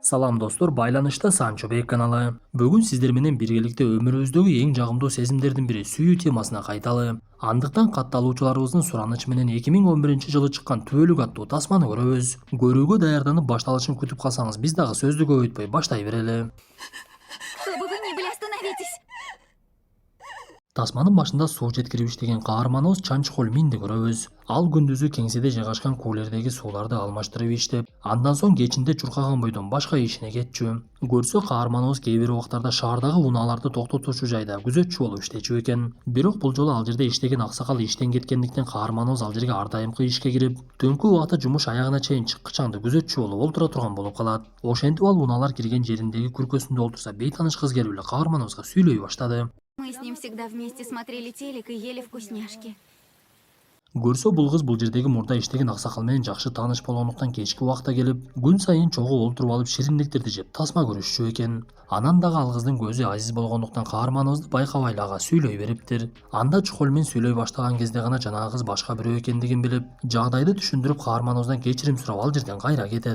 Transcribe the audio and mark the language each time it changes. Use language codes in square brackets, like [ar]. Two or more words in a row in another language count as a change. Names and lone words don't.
[ky] Салам достор, байланышта Санчо Бек каналы. Бүгүн сиздер менен биргеликте өмүрүбүздөгү эң жагымдуу сезимдердин бири сүйүү темасына кайталы. Андыктан катталуучуларыбыздын суранычы менен 2011-жылы чыккан Түбөлүк аттуу тасманы көрөбүз. Көрүүгө даярданып башталышын күтүп калсаңыз, биз дагы сөздү көп өтпөй баштай берели. [ru] Кто бы вы ни были, остановитесь! [ky] Тасманын башында суу жеткирип иштеген каарманыбыз Чанчхол Минди көрөбүз. Ал күндүзү кеңседе жайгашкан кулердеги сууларды алмаштырып иштеп, андан соң кечинде чуркаган бойдон башка ишине кетчү. Көрсө каарманыбыз кээ бир убактарда шаардагы унааларды токтотуучу жайда күзөтчү болуп иштечү экен. Бирок бул жолу ал жерде иштеген аксакал иштен кеткендиктен каарманыбыз ал жерге ар дайымкы ишке кирип, түнкү убакта жумуш аягына чейин чыккычаңды күзөтчү болуп олтура турган болуп калат. Ошентип ал унаалар кирген жериндеги күркөсүндө олтурса, бейтаныш кыз келип эле каарманыбызга сүйлөй баштады. [ru] Мы с ним всегда вместе смотрели телек и ели вкусняшки. [ky] Көрсө бул кыз бул жердеги мурда иштеген аксакал менен жакшы тааныш болгондуктан кечки убакта келип, күн сайын чогуу олтуруп алып шириндиктерди жеп тасма көрүшчү экен. Анан дагы ал кыздын көзү азиз болгондуктан каарманыбызды байкабай эле ага сүйлөй бериптир. Анда чухол менен сүйлөй баштаган кезде гана жанагы кыз башка бирөө экендигин билип, жагдайды түшүндүрүп каарманыбыздан кечирим сурап ал жерден кайра кетет.